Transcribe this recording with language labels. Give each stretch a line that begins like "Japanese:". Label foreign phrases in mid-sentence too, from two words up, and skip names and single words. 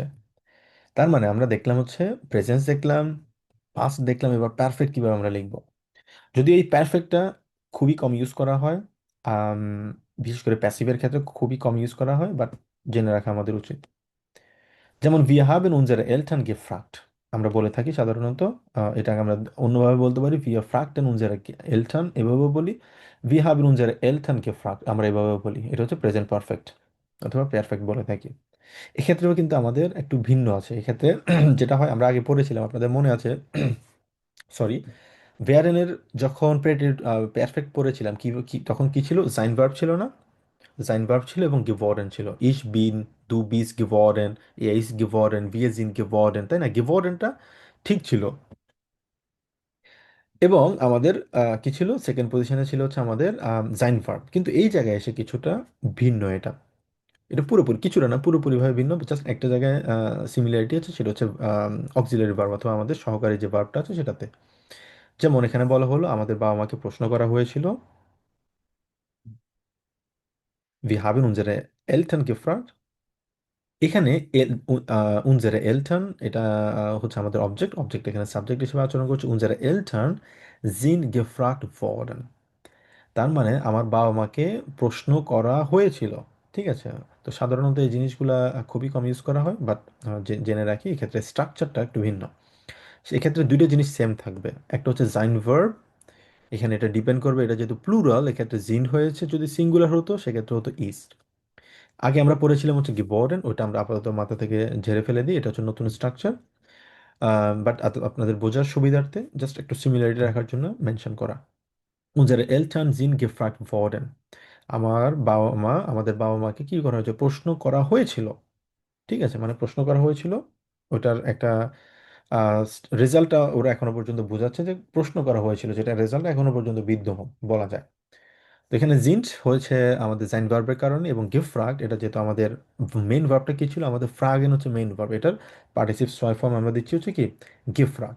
Bangla: তার মানে আমরা দেখলাম হচ্ছে প্রেজেন্স দেখলাম, পাস্ট দেখলাম, এবার পারফেক্ট কিভাবে আমরা লিখবো। যদি এই পারফেক্টটা খুবই কম ইউজ করা হয়, আম, বিশেষ করে প্যাসিভের ক্ষেত্রে খুবই কম ইউজ করা হয়, বাট জেনে রাখা আমাদের উচিত।
German: যেমন wir haben unsere Eltern gefragt,
Bangla: আমরা বলে থাকি সাধারণত, এটাকে আমরা অন্যভাবে বলতে পারি
German: wir fragten unsere Eltern,
Bangla: এভাবে বলি।
German: wir haben unsere Eltern gefragt,
Bangla: আমরা এভাবে বলি, এটা হচ্ছে প্রেজেন্ট পারফেক্ট অথবা পারফেক্ট বলে থাকি। এক্ষেত্রেও কিন্তু আমাদের একটু ভিন্ন আছে। এক্ষেত্রে যেটা হয়, আমরা আগে পড়েছিলাম, আপনাদের মনে আছে, সরি, ভেয়ারেনের যখন পারফেক্ট পড়েছিলাম তখন কি ছিল, জাইন ভার্ব ছিল না? জাইন ভার্ব ছিল এবং গেভর্ডেন ছিল।
German: ich bin du bist geworden, er ist geworden, wir sind geworden,
Bangla: তাই না? গেভর্ডেনটা ঠিক ছিল। এবং আমাদের কি ছিল, সেকেন্ড পজিশনে ছিল হচ্ছে আমাদের জাইন ভার্ব। কিন্তু এই জায়গায় এসে কিছুটা ভিন্ন এটা। এটা পুরোপুরি কিছুটা না, পুরোপুরিভাবে ভিন্ন, জাস্ট একটা জায়গায় সিমিলারিটি আছে, সেটা হচ্ছে অক্সিলারি ভার্ব অথবা আমাদের সহকারী যে ভার্বটা আছে সেটাতে। যেমন এখানে বলা হলো আমাদের বাবা মাকে প্রশ্ন করা হয়েছিল,
German: wir haben unsere Eltern gefragt।
Bangla: এখানে
German: unsere Eltern
Bangla: এটা হচ্ছে আমাদের অবজেক্ট, অবজেক্ট এখানে সাবজেক্ট হিসেবে আচরণ করছে।
German: unsere Eltern sind gefragt worden,
Bangla: তার মানে আমার বাবা মাকে প্রশ্ন করা হয়েছিল। ঠিক আছে? তো সাধারণত এই জিনিসগুলা খুবই কম ইউজ করা হয়, বাট জেনে রাখি এক্ষেত্রে স্ট্রাকচারটা একটু ভিন্ন। সেক্ষেত্রে দুইটা জিনিস সেম থাকবে, একটা হচ্ছে জাইন ভার্ব, এখানে এটা ডিপেন্ড করবে, এটা যেহেতু প্লুরাল এক্ষেত্রে জিন হয়েছে, যদি সিঙ্গুলার হতো সেক্ষেত্রে হতো ইস্ট। আগে আমরা পড়েছিলাম হচ্ছে গিবর্ডেন, ওইটা আমরা আপাতত মাথা থেকে ঝেড়ে ফেলে দিই, এটা হচ্ছে নতুন স্ট্রাকচার। বাট আপনাদের বোঝার সুবিধার্থে জাস্ট একটু সিমিলারিটি রাখার জন্য মেনশন করা।
German: unsere Eltern sind gefragt worden,
Bangla: আমাদের বাবা মাকে কি করা হয়েছে, প্রশ্ন করা হয়েছিল। ঠিক আছে, মানে প্রশ্ন করা হয়েছিল, ওটার একটা রেজাল্টটা ওরা এখনো পর্যন্ত বোঝাচ্ছে যে প্রশ্ন করা হয়েছিল, যেটা রেজাল্ট এখনো পর্যন্ত বিদ্যমান বলা যায়। তো এখানে জিন্ট হয়েছে আমাদের জাইন ভার্বের কারণে, এবং গেফ্রাগড এটা যেহেতু আমাদের মেইন ভার্বটা কি ছিল, আমাদের ফ্রাগেন হচ্ছে মেইন ভার্ব, এটার পার্টিসিপ ছয় ফর্ম আমরা দিচ্ছি হচ্ছে কি গেফ্রাগড।